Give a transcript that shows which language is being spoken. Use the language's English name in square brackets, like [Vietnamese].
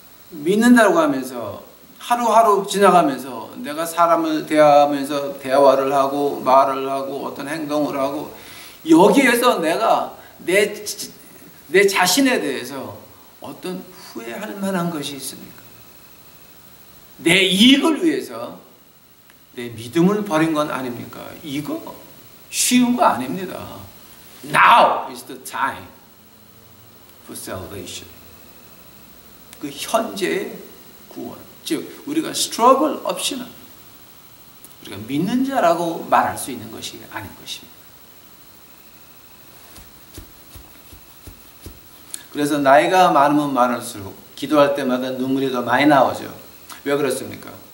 [Korean] 믿는다고 하면서 하루하루 지나가면서 내가 사람을 대하면서 대화를 하고 말을 하고 어떤 행동을 하고 여기에서 내가 내 자신에 대해서 어떤 후회할 만한 것이 있습니까? 내 이익을 위해서 내 믿음을 버린 건 아닙니까? 이거 쉬운 거 아닙니다. [English] Now is the time for salvation. [Korean] 그 현재의 구원. 즉 우리가 스트러글 없이는 우리가 믿는 자라고 말할 수 있는 것이 아닌 것입니다. 그래서 나이가 많으면 많을수록 기도할 때마다 눈물이 더 많이 나오죠. 왜 그렇습니까?